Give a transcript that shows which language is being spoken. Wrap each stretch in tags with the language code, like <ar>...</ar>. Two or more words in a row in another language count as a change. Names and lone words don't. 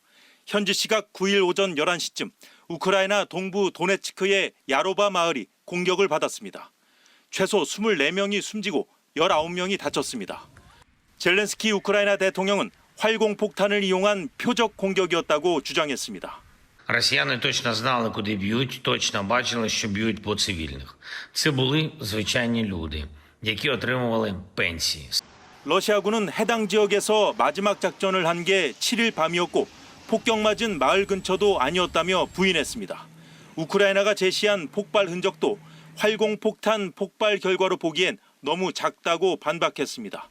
<ko>현지 시각 9일 오전 11시쯤 우크라이나 동부 도네츠크의 야로바 마을이 공격을 받았습니다. 최소 24명이 숨지고 19명이 다쳤습니다. 젤렌스키 우크라이나 대통령은 활공폭탄을 이용한 표적 공격이었다고 주장했습니다.</ko> <uk>Росіяни точно знали, куди б'ють, точно бачили, що б'ють по цивільних. Це були звичайні люди, які отримували пенсії.</uk> <ko>러시아군은 해당 지역에서 마지막 작전을 한 게 7일 밤이었고 폭격 맞은 마을 근처도 아니었다며 부인했습니다. 우크라이나가 제시한 폭발 흔적도 활공폭탄 폭발 결과로 보기엔 너무 작다고 반박했습니다.</ko>